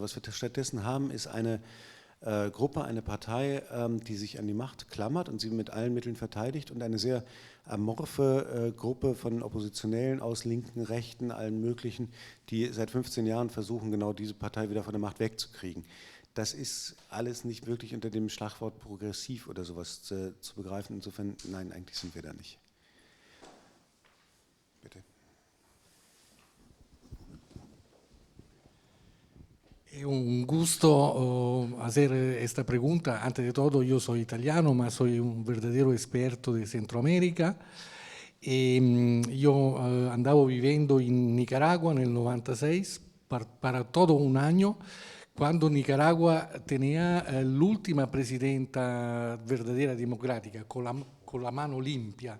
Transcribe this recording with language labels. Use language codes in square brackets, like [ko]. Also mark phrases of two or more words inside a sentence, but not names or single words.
[de] Was wir stattdessen haben, ist eine Gruppe, eine Partei, die sich an die Macht klammert und sie mit allen Mitteln verteidigt, und eine sehr amorphe Gruppe von Oppositionellen aus linken, rechten, allen möglichen, die seit 15 Jahren versuchen, genau diese Partei wieder von der Macht wegzukriegen. Das ist alles nicht wirklich unter dem Schlagwort progressiv oder sowas zu begreifen. Insofern, nein, eigentlich sind wir da nicht. Bitte. [es] Es un gusto hacer esta pregunta. Antes de todo, yo soy italiano, mas soy un verdadero experto de Centroamérica. Yo andavo viviendo en Nicaragua en el 96 para todo un año, cuando Nicaragua tenía la última presidenta verdadera democrática, con la mano limpia.